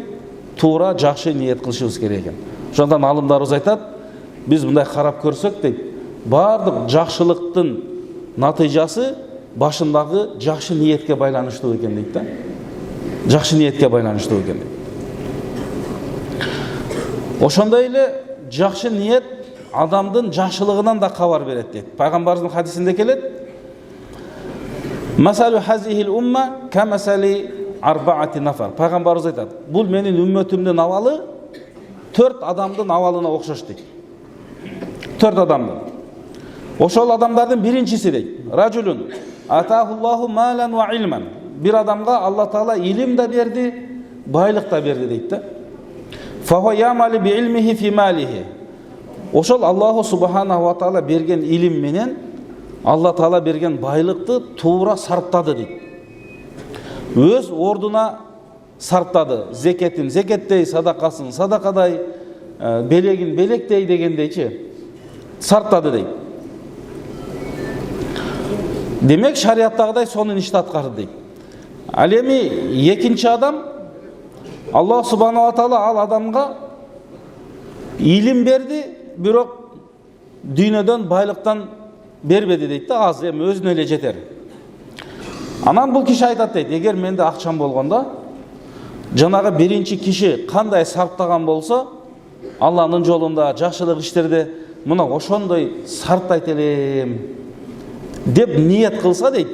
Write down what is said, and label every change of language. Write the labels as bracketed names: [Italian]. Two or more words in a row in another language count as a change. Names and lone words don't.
[Kyrgyz] Туура жакшы ниет кылышыбыз керек экен. Ошондон алымдарыбыз айтат, биз мындай карап көрсөк дейт, бардык жакшылыктын натыйжасы башындагы жакшы ниетке байланыштуу экен дейт да. Жакшы ниетке байланыштуу экен дейт. Ошондой эле жакшы ниет адамдын жакшылыгынан да кабар берет дейт. Пайгамбарыбыздын хадисинде келет: [Arabic] "مثل هذه الأمة كمثل أربعة نفر." [Kyrgyz] Пайгамбарыбыз айтат: "Бул менин үммөтүмдүн абалы 4 адамдын абалына окшош" дейт. 4 адамдын. Ошол адамдардын биринчиси дейт: [Arabic] "رجل آتاه الله مالا وعلما." [Kyrgyz] Бир адамга Алла Таала илим да берди, байлык да берди дейт да. [Arabic] "فهو يعمل بعلمه في ماله." [Kyrgyz] Ошол [Arabic] الله سبحانه وتعالى [Kyrgyz] берген илим менен Алла Таала берген байлыкты туура сарптады дейт. Өз ордуна сарптады. Зекетин зекеттей, садакасын садакадай, белегин белектей дегендейчи сарптады дейт. Демек шариаттагыдай сонун ишти аткарды дейт. Ал эми экинчи адам, [Arabic] الله سبحانه وتعالى [Kyrgyz] ал адамга илим берди, бирок дүйнөдөн байлыктан бербеди дейт да, аз эми өзүнө эле жетер. Анан бул киши айтат дейт: "Эгер менде акчам болгондо, жанагы биринчи киши кандай сарптаган болсо, Алланын жолунда жакшылык иштерде мына ошондой сарптайт элем" деп ниет кылса дейт.